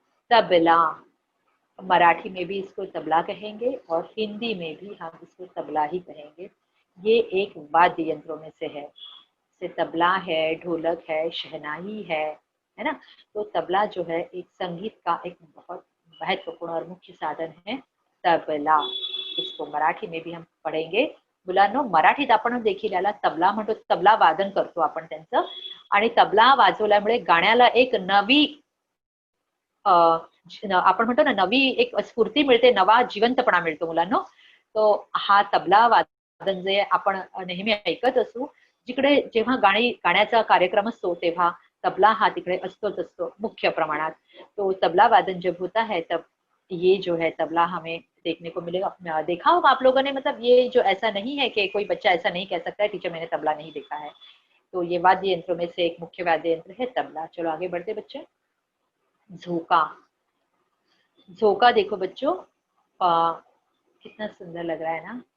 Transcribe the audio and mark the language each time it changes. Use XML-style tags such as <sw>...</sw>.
<hi>तबला, मराठी में भी इसको तबला कहेंगे और हिंदी में भी हम इसको तबला ही कहेंगे। ये एक वाद्य यंत्रों में से है। जैसे तबला है, ढोलक है, शहनाई है ना। तो तबला जो है एक संगीत का एक बहुत महत्वपूर्ण और मुख्य साधन है, तबला। इसको मराठी में भी हम पढ़ेंगे।</hi> <mr>मुलांनो, मराठीत आपण देखील याला तबला म्हणतो, तबला वादन करतो आपण त्यांचं। आणि तबला वाजवल्यामुळे गाण्याला एक नवी आपण म्हणतो ना, नवी एक स्फूर्ती मिळते, नवा जिवंतपणा मिळतो मुलांनो। तो हा तबला वादन जे आपण नेहमी ऐकत असू, जिकडे जेव्हा गाण्याचा कार्यक्रम असतो तेव्हा तबला हा तिकडे असतोच असतो मुख्य प्रमाणात।</mr> <hi>तो तबला वादन जब होता है तब ये जो है तबला हमें देखने को मिलेगा। देखा होगा आप लोगों ने, मतलब ये जो ऐसा नहीं है कि कोई बच्चा ऐसा नहीं कह सकता है टीचर मैंने तबला नहीं देखा है। तो ये वाद्य यंत्रों में से एक मुख्य वाद्य यंत्र है तबला। चलो आगे बढ़ते बच्चे। झोंका, झोंका देखो बच्चों, कितना सुंदर लग रहा है ना।</hi>